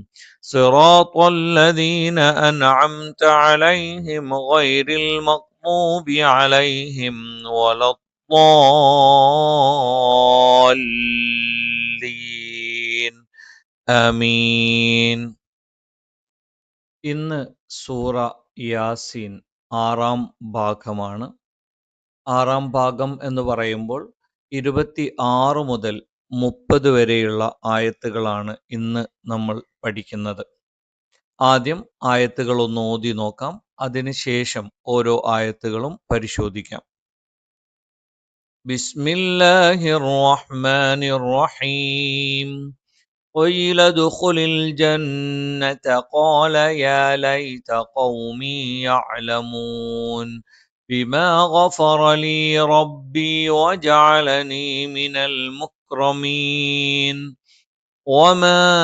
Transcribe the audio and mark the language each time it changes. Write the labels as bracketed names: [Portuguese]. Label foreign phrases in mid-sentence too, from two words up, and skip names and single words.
[Arabic] صراط الذين أنعمت عليهم غير المغضوب عليهم ولا الضالين. آمين. [Malayalam] ഇന്ന് സൂറ യാസീൻ 6-ാം ഭാഗമാണ്. 6-ാം ഭാഗം എന്ന് പറയുമ്പോൾ 26 മുതൽ 30 വരെയുള്ള ആയത്തുകളാണ് ഇന്ന് നമ്മൾ പഠിക്കുന്നത്. ആദ്യം ആയത്തുകൾ ഒന്ന് ഓതി നോക്കാം. അതിനുശേഷം ഓരോ ആയത്തുകളും പരിശോധിക്കാം. [Arabic] بسم الله الرحمن الرحيم. قيل ادخل الجنة قال يا ليت قومي يعلمون بما غفر لي ربي وجعلني من المكرمين وما